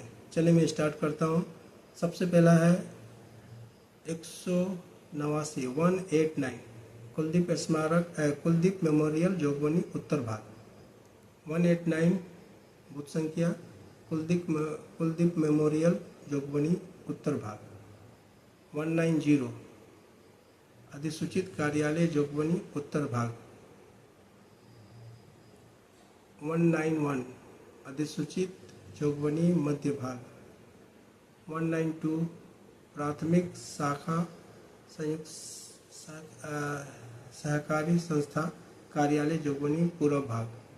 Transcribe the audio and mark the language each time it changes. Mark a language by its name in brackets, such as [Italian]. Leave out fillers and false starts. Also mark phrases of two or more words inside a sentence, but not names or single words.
[Hindi] चलिए मैं स्टार्ट करता हूँ। सबसे पहला है 189 189 कुलदीप स्मारक कुलदीप मेमोरियल जोगबनी उत्तर भाग। 189 बूथ संख्या कुलदीप मेमोरियल जोगबनी उत्तर भाग। 190 अधिसूचित कार्यालय जोगबनी उत्तर भाग। 191 अधिसूचित जोगबनी मध्य भाग। 192 प्राथमिक शाखा संयुक्त सहकारी संस्था कार्यालय जोगबनी पूर्व भाग।